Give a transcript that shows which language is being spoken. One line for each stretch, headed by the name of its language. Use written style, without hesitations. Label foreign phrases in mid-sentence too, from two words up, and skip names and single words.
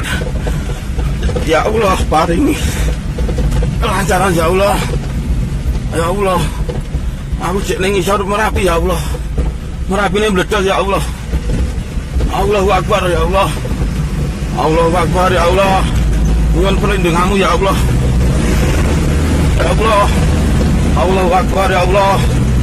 Arabic: Ya Allah,
Javanese: paringi kelancaran
Arabic: ya Allah. Ya Allah.
Javanese: Aku cek ning isor Merapi
Arabic: ya Allah.
Indonesian: Merapi ini meledos
Arabic: ya Allah. Allahu Akbar ya Allah. Allahu Akbar ya Allah.
Javanese: Nyuwun perlindunganmu
Arabic: ya Allah. Ya Allah. Allahu Akbar ya Allah.